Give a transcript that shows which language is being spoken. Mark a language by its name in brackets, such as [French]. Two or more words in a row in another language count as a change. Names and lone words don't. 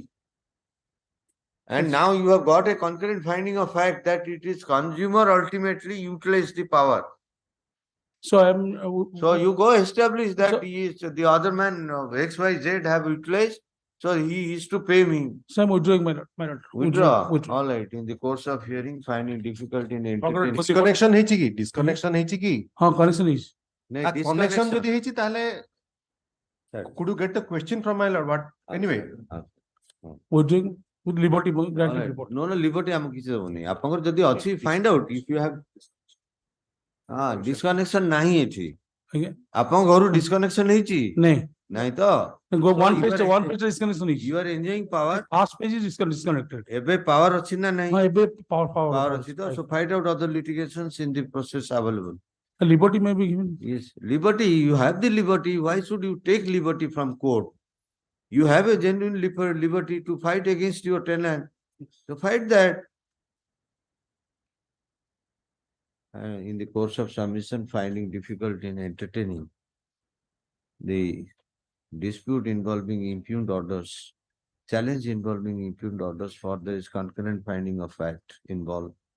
[English] And now you have got a concurrent finding of fact that it is consumer ultimately utilized the power. So so you go establish that he is the other man XYZ have utilized. So he is to pay me. So I'm withdrawing my lord. Withdraw. All right. In the course of hearing, finding difficulty in entertaining. [Odia] Disconnection ହେଇଛି କି? Disconnection ହେଇଛି କି? [Hindi] हाँ, [English] connection is. Connection [Odia] ଯଦି ହେଇଛି ତାହେଲେ [English] could you get a question from my lord? What? Anyway. Withdrawing with liberty. No, liberty [Odia] ଆମକୁ କିଛି ଦେବନି. ଆପଣଙ୍କର ଯଦି ଅଛି [English] find out if you have disconnection [Odia] ନାହିଁ ଏଠି. ଆପଣଙ୍କ ଘରୁ disconnection ହେଇଛି? ନାଇଁ ତ? [English] Go one page disconnection is. You are enjoying power. Last page is disconnected. [Odia] ଏବେ power ଅଛି ନା ନାହିଁ? ଏବେ power ଅଛି ତ? [English] So find out other litigations in the process available. A liberty may be given. Yes, liberty, you have the liberty. Why should you take liberty from court? You have a genuine liberty to fight against your tenant. To fight that. In the course of submission, finding difficult in entertaining the dispute involving impugned orders, challenge involving impugned orders for there is concurrent finding of fact involved.